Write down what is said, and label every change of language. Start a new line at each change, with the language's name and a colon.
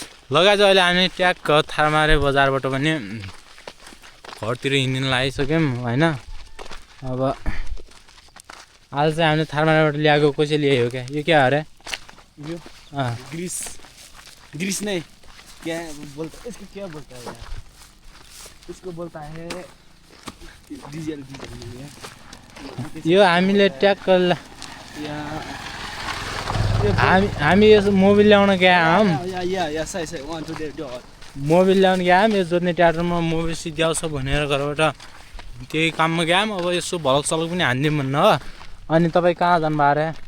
Nepali: लगाएछ अहिले हामी ट्याक्क थारमारे बजारबाट पनि घरतिर हिँड्न लागिसक्यौँ होइन अब आज चाहिँ हामीले थारमारेबाट ल्याएको कसै ल्यायो क्या यो क्या अरे
Hindi: यो ग्रीस ग्रीस नहीं क्या बोलता इसको क्या बोलता है यार इसको बोलता है डीजल डीजल
Nepali: यो हामीले ट्याक्क यहाँ हामी यो मोबिल ल्याउन गएँ या सही सही 1 2 3 मोबिल ल्याउन गएँ यो जोत्ने ट्र्याक्टरमा मोबिल सिद्ध्याउँछ भनेर घरबाट त्यही काममा गएँ अब यसो भलक सलक पनि हानिदिउँ भन्न हो अनि तपाईँ कहाँ जानुभयो अरे